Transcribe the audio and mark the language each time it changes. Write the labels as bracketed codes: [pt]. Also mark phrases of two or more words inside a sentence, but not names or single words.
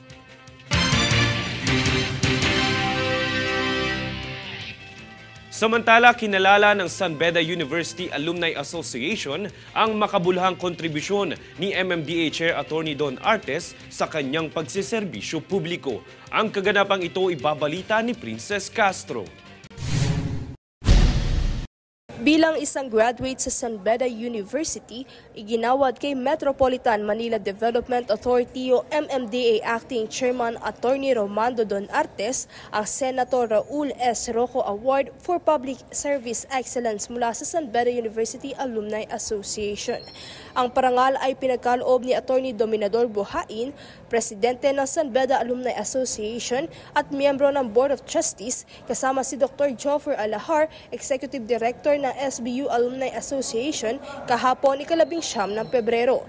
[tl] Samantala, kinalala ng San Beda University Alumni Association ang makabuluhang kontribusyon ni MMDA Chair Attorney Don Artes sa kanyang pagsiserbisyo publiko. Ang kaganapang ito ibabalita ni Princess Castro. Bilang isang graduate sa San Beda University, iginawad kay Metropolitan Manila Development Authority o MMDA Acting Chairman Attorney Romando Don Artes ang Senator Raul S. Rocco Award for Public Service Excellence mula sa San Beda University Alumni Association. Ang parangal ay pinagkaloob ni Attorney Dominador Buhain, Presidente ng San Beda Alumni Association at miyembro ng [en] Board of Trustees, [tl] kasama si Dr. Joffer Alahar, [en] Executive Director [tl] ng ng SBU Alumni Association kahapon ika-19 ng Pebrero.